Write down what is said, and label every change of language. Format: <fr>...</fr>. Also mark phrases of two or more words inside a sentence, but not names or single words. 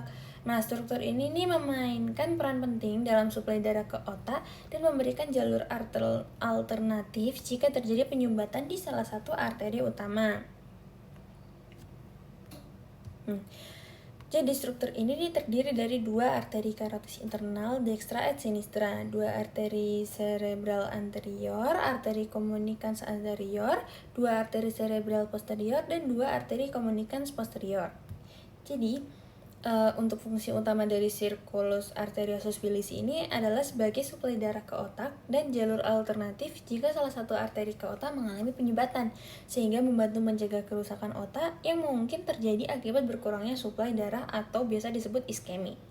<id>Nah, struktur ini nih memainkan peran penting dalam suplai darah ke otak dan memberikan jalur alternatif jika terjadi penyumbatan di salah satu arteri utama. Jadi struktur ini terdiri dari dua arteri karotis internal</id> <la>dextra et sinistra,</la> <id>dua arteri cerebral anterior, arteri</id> <la>communicans anterior,</la> <id>dua arteri cerebral posterior, dan dua arteri</id> <la>communicans posterior.</la> <id>Jadi untuk fungsi utama dari</id> <la>circulus arteriosus Wielisi</la> <id>ini adalah sebagai suplai darah ke otak dan jalur alternatif jika salah satu arteri ke otak mengalami penyumbatan, sehingga membantu mencegah kerusakan otak yang mungkin terjadi akibat berkurangnya suplai darah atau biasa disebut iskemi.</id>